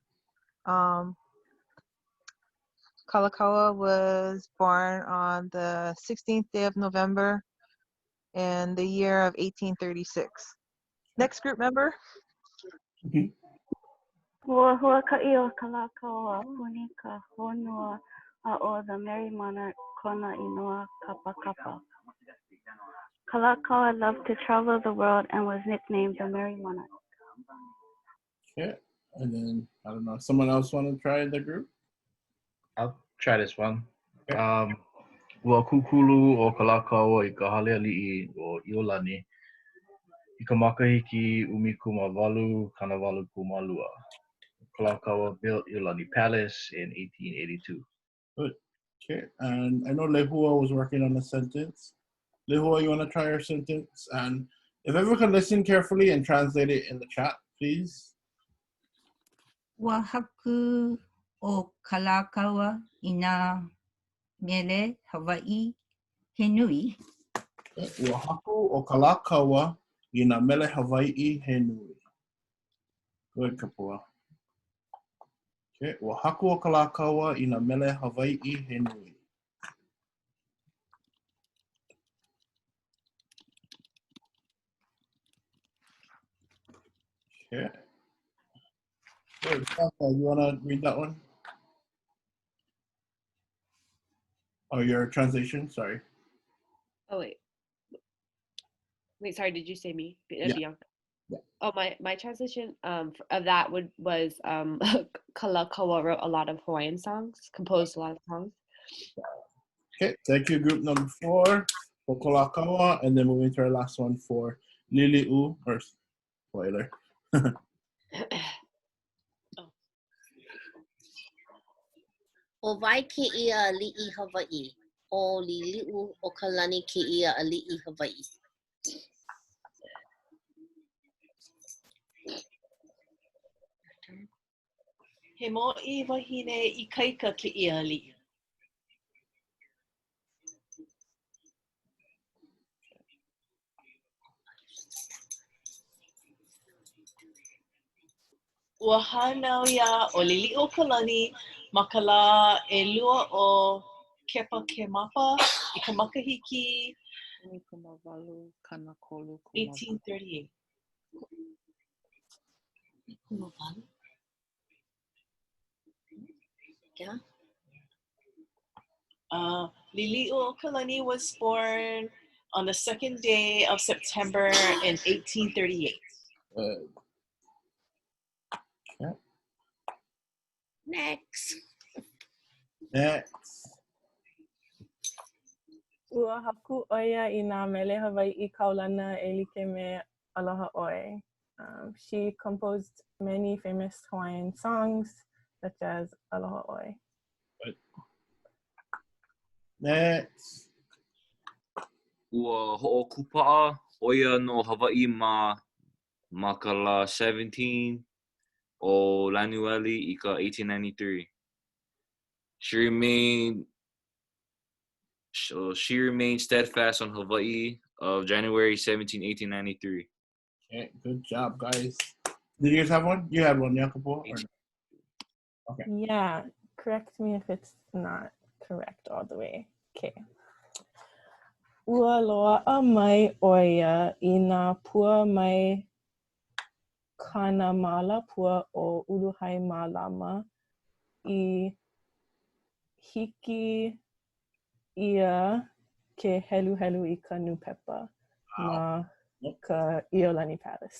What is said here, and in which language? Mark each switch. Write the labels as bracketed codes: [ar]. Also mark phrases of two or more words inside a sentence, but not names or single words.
[en] Kalakaua was born on the 16th day of November in the year of 1836. Next group member. [haw] Ua huaka'i o kalakaua puni ka honua o the Merry Monarch kona inoa kapa kapa. [en] Kalakaua loved to travel the world and was nicknamed the Merry Monarch. Okay, and then I don't know. Someone else want to try the group? I'll try this one. [haw] Ua kukulu o kalakaua I ka hale ali'i o Iolani I ka makahiki 18.8. [en] Kalakaua built Iolani Palace in 1882. Good. Okay, and I know Lehua was working on a sentence. Lehua, you want to try your sentence? And if everyone can listen carefully and translate it in the chat, please. [haw] Ua haku o kalakaua I nā mele Hawaii he nui. Ua haku o kalakaua I nā mele Hawaii he nui. [en] Good, Kapua. [haw] Okay, ua haku o kalakaua I nā mele Hawaii he nui. [en] Okay. Good. You want to read that one? Oh, your translation? Sorry. Oh, wait. Wait, sorry, did you say me? Yeah. Bianca. Oh, my translation of that was Kalakaua wrote a lot of Hawaiian songs, composed a lot of songs. Okay, thank you, group number 4 for Kalakaua, and then moving to our last one for Lili'u, or spoiler. [haw] O vai ke ia ali'i Hawaii. O lili'u o ka lani ke ia ali'i Hawaii. He mo'i wahine I kaika ke ia ali'i. Ua hānau ia o lili'u o ka lani ma ka lā 2 o PEPEKE I ka makahiki 1838. [en] Yeah. Lili'u o ka lani was born on the 2nd day of September in 1838. Okay. Next. [haw] Ua haku oia I nā mele Hawaii kaulana e like me Aloha ʻoe. [en] She composed many famous Hawaiian songs, such as Aloha ʻoe. Next. [haw] Ua hoʻokupa'a oia no Hawaii ma ka lā 17 o Lanueli I ka 1893. [en] She remained steadfast on Hawaii of January 17, 1893. Okay, good job, guys. Did you guys have one? You had one, Jacopo? Okay. Yeah, correct me if it's not correct all the way. [haw] Okay. Ua loa'a mai oia I nā pua mai kana mala pua o Uluhai Mālama I hiki ia ke helu I ka nupepa ma ka Iolani Palace.